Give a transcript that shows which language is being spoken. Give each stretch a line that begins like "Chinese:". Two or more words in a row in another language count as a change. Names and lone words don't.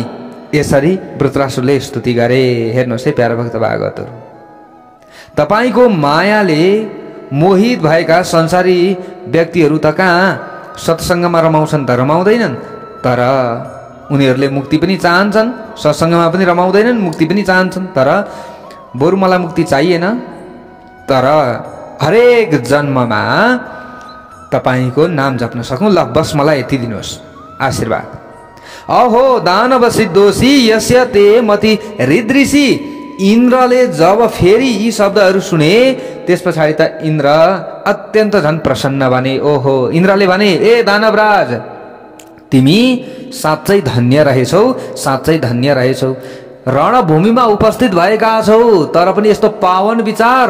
Nepali: यसरी वृत्रासुरले स्तुति गरे। हेर्नुहोस् है प्यारा भक्त भागवतहरू, तपाईँको मायाले मोहित भएका संसारी व्यक्तिहरू त कहाँ सत्सङ्गमा रमाउँछन् त रमाउँदैनन्, तर उनीहरूले मुक्ति पनि चाहन्छन्, सत्सङ्गमा पनि रमाउँदैनन्, मुक्ति पनि चाहन्छन्, तर बरु मलाई मुक्ति चाहिएन, तर हरेक जन्ममा तपाईँको नाम जप्न सकूँ, ल बस मलाई यति दिनुहोस् आशीर्वाद।
Sanskrit: अहो दानव सिद्धोषी यस्य ते मति हृदृषि।
Nepali: इन्द्रले जब फेरि यी शब्दहरू सुने त्यस पछाडि त इन्द्र अत्यन्त झन् प्रसन्न बने। ओहो, इन्द्रले भने ए दानवराज, तिमी साँच्चै धन्य रहेछौ, साँच्चै धन्य रहेछौ, रणभूमिमा उपस्थित भएका छौ तर पनि यस्तो पावन विचार।